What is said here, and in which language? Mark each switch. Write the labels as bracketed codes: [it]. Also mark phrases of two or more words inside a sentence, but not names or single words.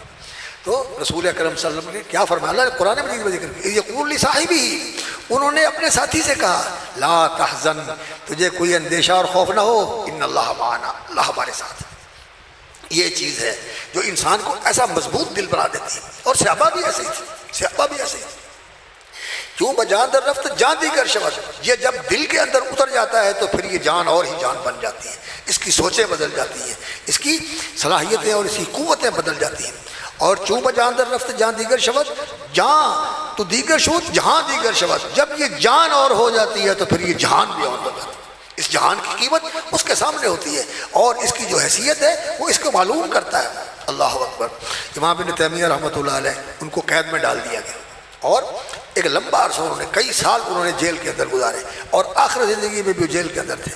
[ur] تو رسول اکرم [ar] صلی اللہ علیہ وسلم [ur] نے کیا فرمایا، اللہ نے قرآن مجید میں ذکر کیا، [ar] یقول لصاحبہ، [ur] انہوں نے اپنے ساتھی سے کہا [ar] لا تحزن، [ur] تجھے کوئی اندیشہ اور خوف نہ ہو، [ar] ان اللہ معنا، [ur] اللہ ہمارے ساتھ. یہ چیز ہے جو انسان کو ایسا مضبوط دل بنا دیتی ہے. اور صحابہ بھی ایسے ہی تھے، صحابہ بھی ایسے ہی تھے. [fa] کیوں بجان در رفت جان دیگر شود، [ur] یہ جب دل کے اندر اتر جاتا ہے تو پھر یہ جان اور ہی جان بن جاتی ہے. اس کی سوچیں بدل جاتی ہیں، اس کی صلاحیتیں اور اس کی قوتیں بدل جاتی ہیں. [fa] اور چوں بجان در رفت جان دیگر شود، جان تو دیگر شود جہاں دیگر شود، [ur] جب یہ جان اور ہو جاتی ہے تو پھر یہ جہان بھی اور ہو جاتی ہے. اس جہان کی قیمت اس کے سامنے ہوتی ہے اور اس کی جو حیثیت ہے وہ اس کو معلوم کرتا ہے. [ar] اللہ اکبر. [ur] امام ابن تیمیہ [ar] رحمۃ اللہ علیہ [ur] ان کو قید میں ڈال دیا گیا اور ایک لمبا عرصہ انہوں نے، کئی سال انہوں نے جیل کے اندر گزارے اور آخر زندگی میں بھی جیل کے اندر تھے.